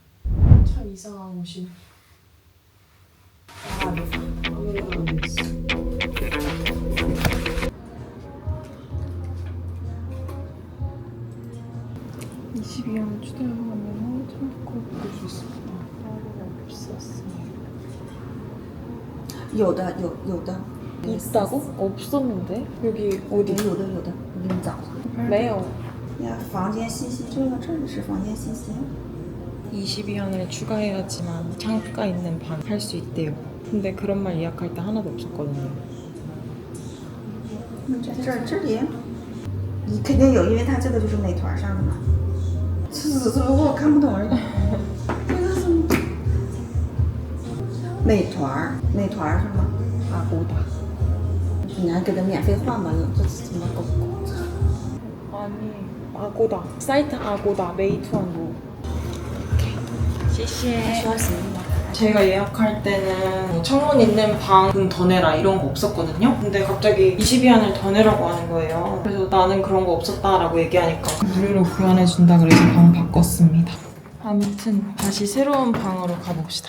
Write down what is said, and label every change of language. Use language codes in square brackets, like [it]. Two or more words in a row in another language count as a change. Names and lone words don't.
[ko] 참 이상한 옷이네. 네. 아무래도 안 됐어. 22원 추가하면 참고 볼 수 있습니다. 따로 없었어요. [zh] 有的有的 [ko] 있다고? 없었는데? 여기 어디? [zh] 有的我给你找找。 [ko] 매요. [zh] 呀，房间信息，这里是房间信息。 [ko] 22원을 추가해야지만 창가 있는 방 할 수 있대요. 근데 그런 말 예약할 때 하나도 없었거든요. [zh] 这里，你肯定有，因为它这个就是美团上的嘛。只不过我看不懂而已。这个是美团是吗？ [ko] 아고다. [zh] 你还给他免费换吧，这怎么搞？ [ko] 아니, 아고다. 사이트 아고다, 메이투안 뭐. 시시해. [zh] 需要行李吗？ [ko] 제가 예약할 때는 창문 있는 방은 더 내라 이런 거 없었거든요. 근데 갑자기 22안을 더 내라고 하는 거예요. 그래서 나는 그런 거 없었다라고 얘기하니까 무료로 교환해준다 그래서 방 바꿨습니다. 아무튼 다시 새로운 방으로 가봅시다.